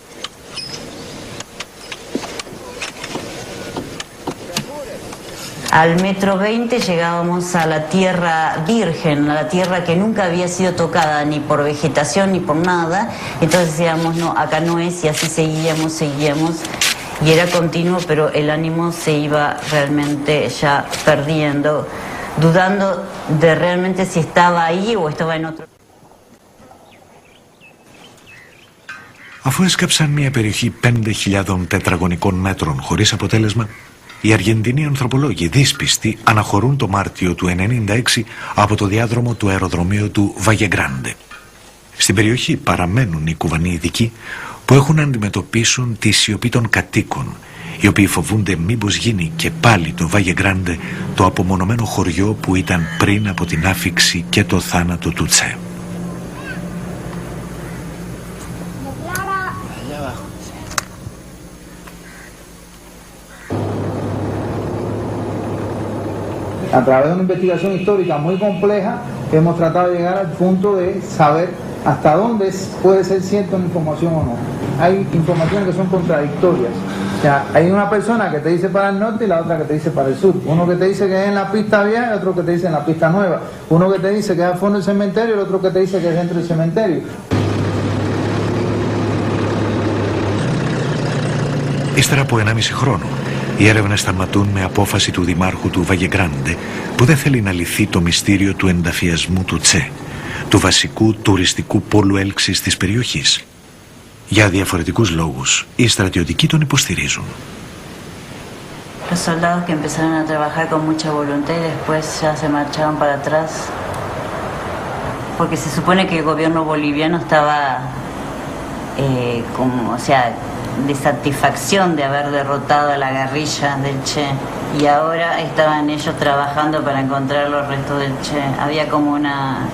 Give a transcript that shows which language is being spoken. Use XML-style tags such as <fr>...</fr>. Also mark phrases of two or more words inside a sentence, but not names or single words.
<es>Al metro 20 llegábamos a la tierra virgen, a la tierra que nunca había sido tocada ni por vegetación ni por nada. Entonces decíamos, no, acá no es, y así seguíamos. Y era continuo, pero el ánimo se iba realmente ya perdiendo, dudando de realmente si estaba ahí o estaba en otro.</es> <el>Αφού έσκαψαν μια περιοχή 5.000 τετραγωνικών μέτρων χωρίς αποτέλεσμα, οι Αργεντινοί ανθρωπολόγοι δύσπιστοι αναχωρούν το Μάρτιο του 1996 από το διάδρομο του αεροδρομίου του Valle Grande. Στην περιοχή παραμένουν οι Κουβανοί ειδικοί που έχουν να αντιμετωπίσουν τη σιωπή των κατοίκων, οι οποίοι φοβούνται μήπως γίνει και πάλι το Valle Grande το απομονωμένο χωριό που ήταν πριν από την άφιξη και το θάνατο του Τσε.</el> <es>A través de una investigación histórica muy compleja, hemos tratado de llegar al punto de saber hasta dónde puede ser cierta una información o no. Hay informaciones que son contradictorias. O sea, hay una persona que te dice para el norte y la otra que te dice para el sur. Uno que te dice que es en la pista vieja y otro que te dice en la pista nueva. Uno que te dice que es al fondo del cementerio y el otro que te dice que es dentro del cementerio.</es> <el>Ύστερα από 1,5 χρόνο, οι έρευνες σταματούν με απόφαση του δημάρχου του Valle Grande που δεν θέλει να λυθεί το μυστήριο του ενταφιασμού του Τσε, του βασικού τουριστικού πόλου έλξης της περιοχής. Για διαφορετικούς λόγους, οι στρατιωτικοί τον υποστηρίζουν.</el> <es>Los soldados que empezaron a trabajar con mucha voluntad y después ya se marchaban para atrás porque se supone que el gobierno boliviano estaba de satisfacción de haber derrotado a la guerrilla del Che, y ahora estaban ellos trabajando para encontrar los restos del Che.</es>